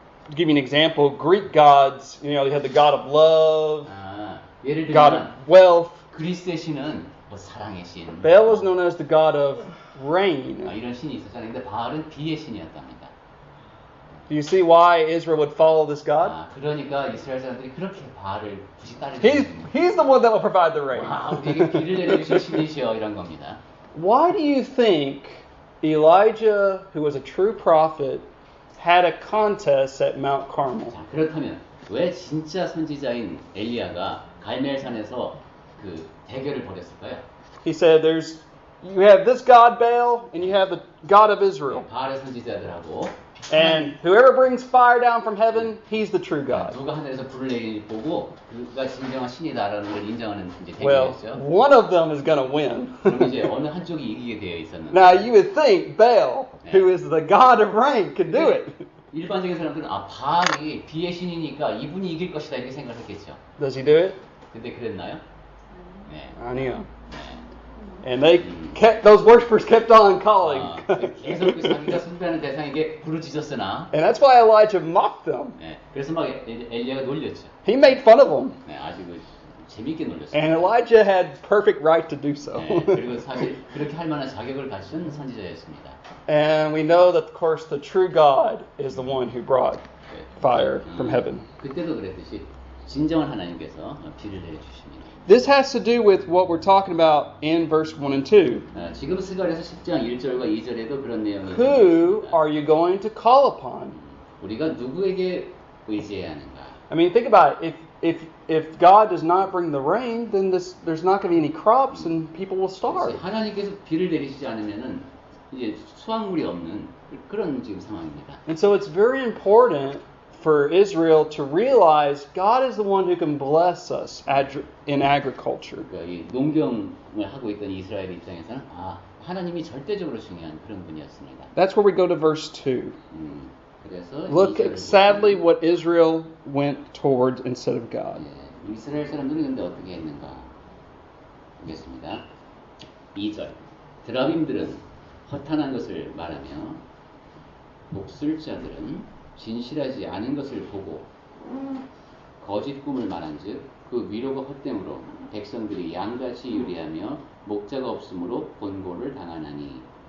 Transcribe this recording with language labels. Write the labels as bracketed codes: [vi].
[en] to give you an example, Greek gods, you had the god of love, [ko] 예를 [en] god of [ko] 들면 [en] wealth. [ko] 그리스의 신은 뭐 사랑의 신. [en] Baal was known as the god of rain. [ko] 이런 신이 있었잖아요. 근데 바알은 비의 신이었답니다. [en] Do you see why Israel would follow this God? [ko] 그러니까 이스라엘 사람들이 그렇게 바알을 굳이 따르는 [en] He's the one that will provide the rain. [ko] 우리에게 비를 내려주실 신이시여 이런 겁니다. [en] Why do you think Elijah, who was a true prophet, had a contest at Mount Carmel? [ko] 자, 그렇다면 왜 진짜 선지자인 엘리야가 갈멜산에서 그 대결을 벌였을까요? [en] He said, you have this God Baal, and you have the God of Israel. [ko] 바알의 선지자들하고 [en] And whoever brings fire down from heaven, he's the true God. [ko] 누가 하늘에서 불을 내리는 보고 그가 진정한 신이다라는 걸 인정하는 이제 [en] Well, [ko] 대결이었죠. [en] one of them is going to win. [ko] 그럼 이제 어느 한쪽이 이기게 되어 있었는데. [en] Now you would think Baal, who is the God of rain, could do it. [ko] 일반적인 사람들은 바알이 비의 신이니까 이분이 이길 것이다 이렇게 생각했겠죠. [en] Does he do it? [ko] 근데 그랬나요? 네. 아니요. 네. [en] And those worshippers kept on calling. [ko] 계속 그 자기가 숭배하는 대상에게 부르짖었으나. [en] And that's why Elijah mocked them. [ko] 네. 그래서 막 엘리야가 놀렸죠. [en] He made fun of them. [ko] 네, 아주 재밌게 놀렸어요. [en] And Elijah had perfect right to do so. [ko] 네, 그리고 사실 그렇게 할 만한 자격을 갖춘 선지자였습니다. [en] And we know that, of course, the true God is the one who brought fire from heaven. [ko] 그때도 그랬듯이 진정한 하나님께서 비를 내려주십니다. [en] This has to do with what we're talking about in verse 1 and 2. [ko] 지금 스가랴서 10장 1절과 2절에도 그런 내용이 [en] Who [ko] 있습니다. [en] are you going to call upon? [ko] 우리가 누구에게 의지해야 하는가? [en] I mean, think about it. If God does not bring the rain, then there's not going to be any crops and people will starve. [ko] 하나님께서 비를 내리시지 않으면은 이제 수확물이 없는 그런 지금 상황입니다. [en] And so it's very important for Israel to realize God is the one who can bless us in agriculture. [ko] 그러니까 이 농경을 하고 있던 이스라엘 입장에서는 하나님이 절대적으로 중요한 그런 분이었습니다. [en] That's where we go to verse 2. [ko] 그래서 [en] Look at sadly what Israel went toward instead of God. [ko] 이스라엘 사람들은 근데 어떻게 했는가 보겠습니다. 2절 드라빔들은 허탄한 것을 말하며 목술자들은 진실하지 않은 것을 보고 거짓 꿈을 말한즉 그 위로가 헛됨으로 백성들이 양같이 유리하며 목자가 없으므로 번고를 당하나니.